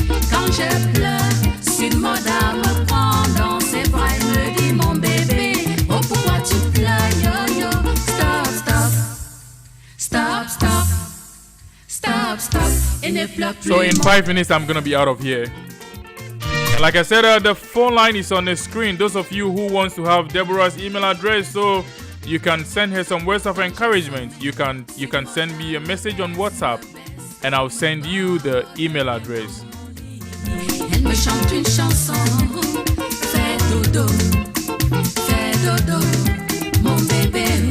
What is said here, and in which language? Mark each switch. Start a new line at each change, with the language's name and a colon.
French: Quand je pleure, sweet mother me prend dans ses bras et me dit mon bébé, oh pourquoi tu pleures, yo yo,
English: stop, stop, stop, stop, stop, stop,
French: et ne pleure plus.
English: So in 5 minutes, I'm going to be out of here. And like I said, the phone line is on the screen. Those of you who wants to have Deborah's email address, so you can send her some words of encouragement. You can send me a message on WhatsApp, and I'll send you the email address.
French: Elle me chante une chanson, fais dodo, mon bébé.